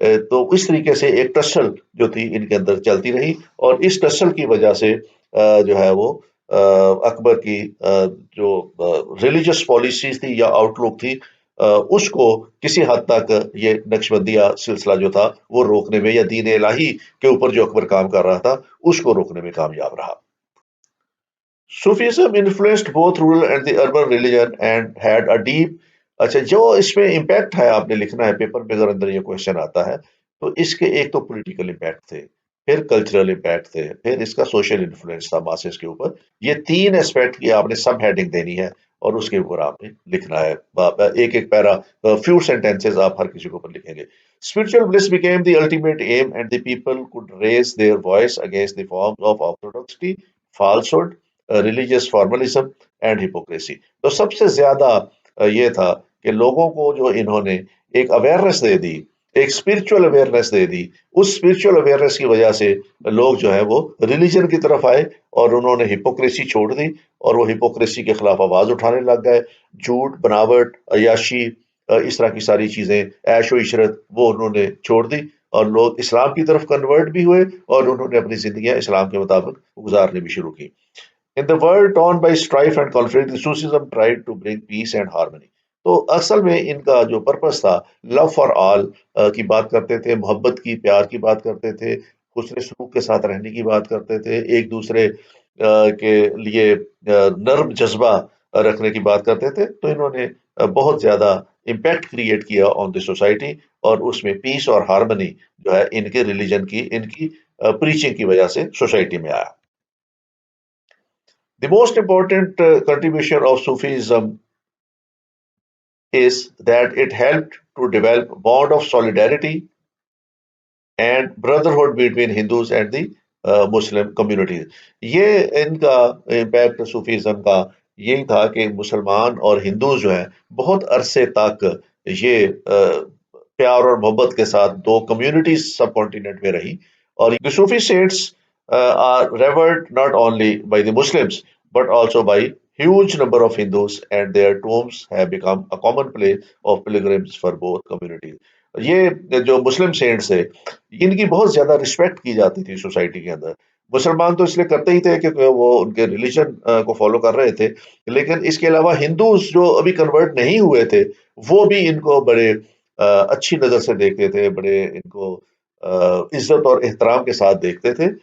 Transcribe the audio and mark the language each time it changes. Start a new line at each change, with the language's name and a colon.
Urdu: تو اس طریقے سے ایک ٹسل جو تھی ان کے اندر چلتی رہی اور اس ٹسل کی وجہ سے جو ہے وہ اکبر کی جو ریلیجس پالیسیز تھی یا آؤٹ لک تھی اس کو کسی حد تک یہ نقش بندیہ سلسلہ جو تھا وہ روکنے میں یا دین الہی کے اوپر جو اکبر کام کر رہا تھا اس کو روکنے میں کامیاب رہا.
English: Sufism influenced both rural and the urban religion and had a deep.
Urdu: اچھا جو اس میں امپیکٹ ہے آپ نے لکھنا ہے پیپر میں اگر اندر یہ کوشچن آتا ہے تو اس کے ایک تو پولیٹیکل امپیکٹ تھے، پھر کلچرل امپیکٹ تھے، پھر اس کا سوشل انفلوئنس تھا ماسز کے اوپر. یہ تین اسپیکٹ کی آپ نے سب ہیڈنگ دینی ہے اور اس کے اوپر آپ نے لکھنا ہے ایک ایک پیرا فیو سینٹینسز آپ ہر کسی کے اوپر لکھیں گے.
English: Spiritual bliss became the ultimate aim and the people could raise their voice against the forms of orthodoxy, falsehood, religious formalism and hypocrisy.
Urdu: تو سب سے زیادہ یہ تھا کہ لوگوں کو جو انہوں نے ایک اویئرنیس دے دی، ایک اسپرچل اویئرنیس دے دی، اس اسپرچل اویئرنیس کی وجہ سے لوگ جو ہے وہ ریلیجن کی طرف آئے اور انہوں نے ہپوکریسی چھوڑ دی اور وہ ہپوکریسی کے خلاف آواز اٹھانے لگ گئے. جھوٹ، بناوٹ، عیاشی، اس طرح کی ساری چیزیں، عیش و عشرت، وہ انہوں نے چھوڑ دی اور لوگ اسلام کی طرف کنورٹ بھی ہوئے اور انہوں نے اپنی زندگیاں اسلام کے مطابق گزارنے بھی شروع کی.
English: In the world torn by strife and conflict, the Sufism tried to bring peace and harmony.
Urdu: تو اصل میں ان کا جو پرپس تھا
English: love for all
Urdu: کی بات کرتے تھے، محبت کی، پیار کی بات کرتے تھے، حسن سلوک کے ساتھ رہنے کی بات کرتے تھے، ایک دوسرے کے لیے نرم جذبہ رکھنے کی بات کرتے تھے. تو انہوں نے بہت زیادہ امپیکٹ کریٹ کیا
English: on the society
Urdu: اور اس میں پیس اور ہارمنی جو ہے ان کے ریلیجن کی، ان کی پریچنگ کی وجہ سے سوسائٹی میں آیا.
English: The most important contribution of Sufism is that it helped to develop a bond of solidarity and brotherhood between Hindus and the Muslim communities.
Urdu: یہ ان کا امپیکٹ صوفیزم کا یہی تھا کہ مسلمان اور ہندوز جو ہیں بہت عرصے تک یہ پیار اور محبت کے ساتھ دو کمیونٹیز سب کانٹیننٹ میں رہی.
English: اور the Sufi saints are revered not only by the Muslims but also by huge number of Hindus and their tombs have become a common place of pilgrims for both communities.
Urdu: یہ جو مسلم cents ہے ان کی بہت زیادہ respect کی جاتی تھی society کے اندر. مسلمان تو اس لیے کرتے ہی تھے کہ وہ ان کے ریلیجن کو فالو کر رہے تھے، لیکن اس کے علاوہ ہندوز جو ابھی کنورٹ نہیں ہوئے تھے وہ بھی ان کو بڑے اچھی نظر سے دیکھتے تھے، بڑے ان کو عزت اور احترام کے ساتھ دیکھتے تھے.